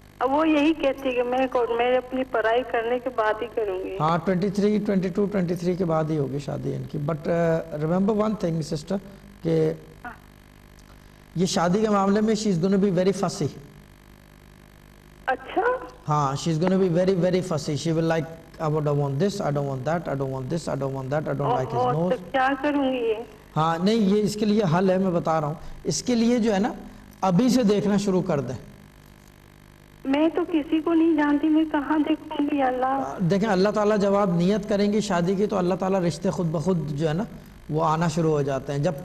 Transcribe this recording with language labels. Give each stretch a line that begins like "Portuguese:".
Urdu: وہ یہی کہتی کہ میں اپنی پڑھائی کرنے کے بعد ہی کروں گی. ہاں 23 کے بعد ہی ہوگی شادی ان کی.
English: but remember one thing sister,
Urdu: کہ یہ شادی کے معاملے میں
English: She is gonna be very fussy.
Urdu: اچھا.
English: ہاں she is gonna be very very fussy. She will like I don't want this, I don't want that, I don't want this, I don't want that, I don't like his nose.
Urdu: تو کیا کروں گی یہ؟ ہاں نہیں, یہ اس کے لیے حل ہے, میں بتا رہا ہوں. اس کے لیے جو ہے نا ابھی سے دیکھنا شروع کر دیں. میں تو کسی کو نہیں جانتی, میں کہاں دیکھوں گی؟ اللہ دیکھیں, اللہ تعالیٰ جب آپ نیت کریں گی شادی کی تو اللہ تعالیٰ رشتے خود بخود جو ہے نا وہ آنا شروع ہو جاتے ہیں.